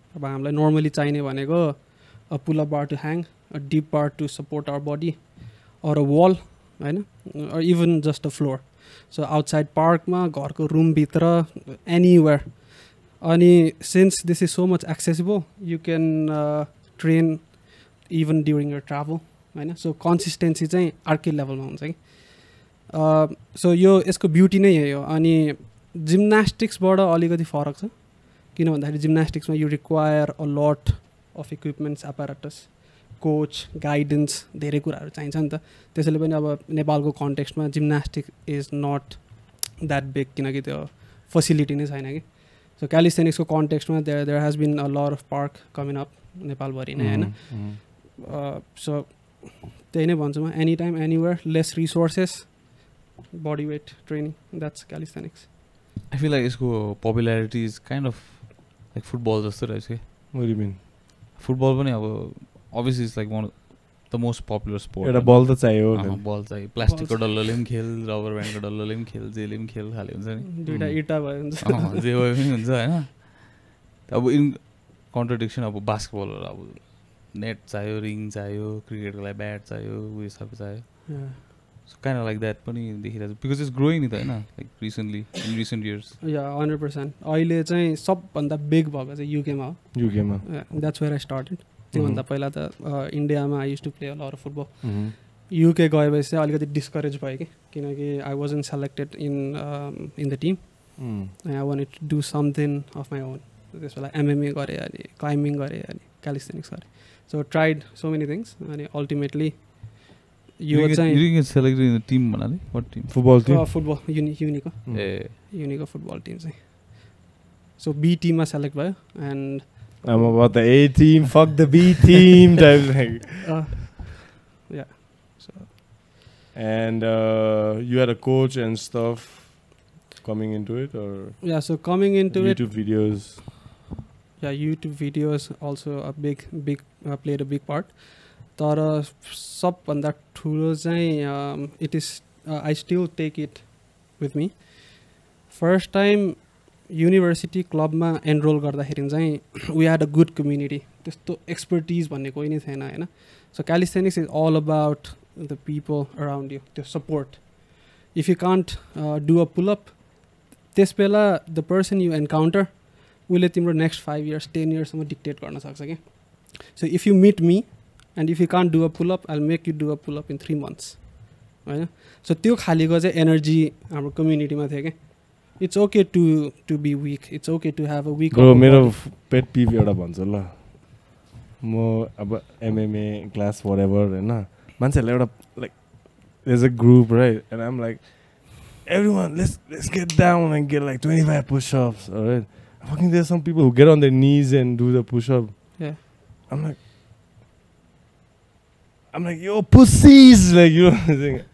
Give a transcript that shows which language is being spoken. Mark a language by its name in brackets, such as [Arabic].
[Nepali] अब हामीलाई [English] normally [Nepali] चाहिने भनेको [English] a pull-up bar to hang, a deep bar to support our body, or a wall, हैन, or even just a floor. So outside park ma, घरको room भित्र, anywhere. Ani since this is so much accessible, you can train even during your travel, हैन. [Nepali] So consistency चाहिँ अर्कै लेभलमा हुन्छ कि. So यो यसको ब्युटी नै यही हो. अनि जिम्नास्टिक्सबाट अलिकति फरक छ किन भन्दाखेरि जिम्नास्टिक्समा [English] you require a lot of equipments apparatus coach guidance [Nepali] धेरै कुराहरू चाहिन्छ नि त. त्यसैले पनि अब नेपालको कन्टेक्स्टमा [English] gymnastic is not that big [Nepali] किनकि त्यो फेसिलिटी नै छैन कि. [English] so क्यालिस्थेनिक्सको कन्टेक्स्टमा there has been a lot of park coming up [Nepali] नेपालभरि नै होइन. [English] so [Nepali] त्यही नै भन्छु म, [English] Any time anywhere, less resources body weight training. That's calisthenics. I feel like यसको popularity is kind of like football [Nepali] जस्तो रहेछ के. [English] What do you mean? Football पनि अब obviously it's like one of the most popular sport. [Nepali] एउटा बल त चाहियो बल चाहिँ प्लास्टिकको डल्लोले पनि खेल, रबर ब्यान्डको डल्लोले पनि खेल, जेले पनि खेल खाले हुन्छ नि. दुईटा इटा भयो हुन्छ. जे भयो पनि हुन्छ हैन. अब [English] in contradiction [Nepali] अब बास्केटबलहरु अब नेट चाहियो, रिङ चाहियो, क्रिकेटको लागि ब्याट चाहियो, उयो सबै चाहियो. [English] So kind of like that [Nepali] पनि देखिरहेको छ [English] because it's growing [Nepali] नि त हैन [English] like recently in recent years. Yeah, 100%. [Nepali] अहिले चाहिँ सबभन्दा बिग भएको चाहिँ युकेमा हो. युकेमा. [English] That's where I started. [Nepali] त्योभन्दा पहिला त इन्डियामा [English] I use to play a lot of football. [Nepali] UK गएपछि चाहिँ अलिकति डिस्करेज भयो किनकि [English] I wasn't selected in the team. I wanted to do something of my own. [Nepali] त्यस बेला एमएमए गरेँ अनि क्लाइम्बिङ गरेँ अनि क्यालिस्थेनिक्स गरेँ. [English] so tried so many things अनि ultimately [Nepali] यो चाहिँ [English] you get selected in the team भन्नाले what team? Football team. [Nepali] Football युनिको. युनिको football team चाहिँ. सो बी टिममा सेलेक्ट भयो and [English] I'm about the A team, fuck the B team type thing. Yeah. So. And you had a coach and stuff coming into it, or? Yeah, so coming into YouTube videos. Yeah, YouTube videos also a big played a big part. [Nepali] तर सबभन्दा ठुलो चाहिँ [English] it is I still take it with me. First time [Nepali] university क्लबमा enrol गर्दाखेरि चाहिँ [English] We had a good community. [Nepali] त्यस्तो expertise भन्ने कोही नै थिएन होइन. [English] So calisthenics is all about the people around you, त्यो support. If you can't do a pull up [Nepali] त्यस बेला [English] the person you encounter [Nepali] उसले तिम्रो [English] next 5 years 10 yearsसम्म dictate [Nepali] गर्न सक्छ क्या. [English] So if you meet me and if you can't do a pull up I will make you do a pull up in 3 months होइन. [Nepali] So त्यो खालीको चाहिँ एनर्जी हाम्रो कम्युनिटीमा थियो क्या. [English] It's okay to be weak. It's okay to have a weak. [Nepali] Bro, मेरो पेट पिभ एउटा भन्छु ल. म अब एमएमए क्लास whatever हैन. मान्छेहरुले एउटा [English] like there's a group right and I'm like everyone let's get down and get like 25 push-ups, all right? Fucking there's some people who get on their knees and do the push-up. Yeah. I'm like yo pussies, like you know.